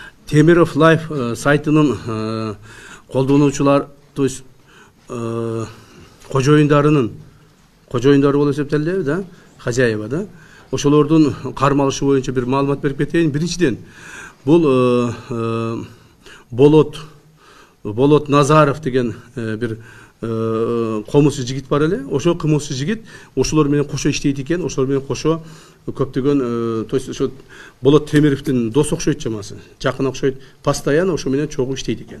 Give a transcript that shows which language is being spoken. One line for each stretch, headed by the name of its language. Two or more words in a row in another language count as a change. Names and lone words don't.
Kazakh: Temirov Life сайтының қолданушылар,
Russian: то есть
Kazakh: қожайындарының қожайындары болып есептеледі,
Russian: да, хозяева, да.
Kyrgyz: Ошолордун кармалышы боюнча бир маалымат берип кетейин. Биринчиден, бул Болот Назаров деген бир комузчу жигит бар эле. Ошол комузчу жигит ошолор менен кошо иштейт экен. Ошолор менен кошо көптөгөн,
Russian: то есть
Kyrgyz: ошо Болот Темировдун дос окшойт чамасы, жакын окшойт, постоянно ошо менен чогуу иштейт экен.